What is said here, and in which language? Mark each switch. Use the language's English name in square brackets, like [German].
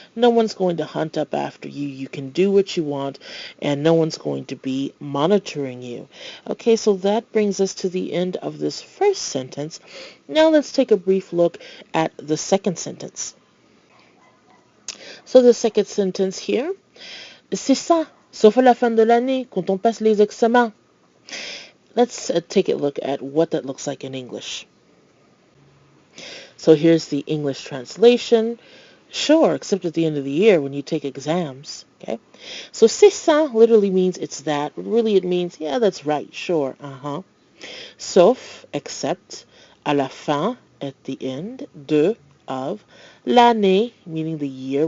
[English] No one's going to hunt up after you. You can do what you want, and no one's going to be monitoring you. Okay, so that brings us to the end of this first sentence. Now let's take a brief look at the second sentence. So the second sentence here, c'est ça. [French] Sauf à la fin de l'année, quand on passe les examens. [English] Let's take a look at what that looks like in English. So here's the English translation. Sure, except at the end of the year when you take exams. Okay. So c'est ça literally means it's that. But really it means, yeah, that's right, sure, Sauf, except, à la fin, at the end, de, of, l'année, meaning the year.